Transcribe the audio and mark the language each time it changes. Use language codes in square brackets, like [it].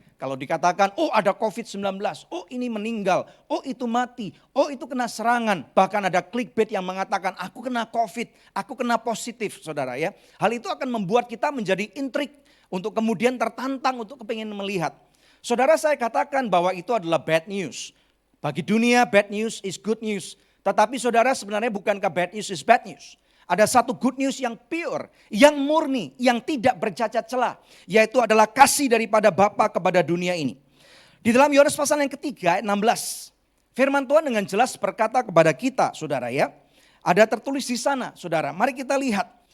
[id] Kalau dikatakan, oh ada COVID-19, oh ini meninggal, oh itu mati, oh itu kena serangan. Bahkan ada clickbait yang mengatakan, aku kena COVID, aku kena positif, saudara ya. Hal itu akan membuat kita menjadi intrik untuk kemudian tertantang untuk kepingin melihat. Saudara, saya katakan bahwa itu adalah bad news. Bagi dunia, [en] bad news is good news. [id] Tetapi saudara, sebenarnya bukankah [en] bad news is bad news? [id] Ada satu good news yang pure, yang murni, yang tidak bercacat celah. Yaitu adalah kasih daripada Bapa kepada dunia ini. Di dalam Yohanes pasal yang ketiga, ayat 16. Firman Tuhan dengan jelas berkata kepada kita, saudara ya. Ada tertulis di sana, saudara. Mari kita lihat.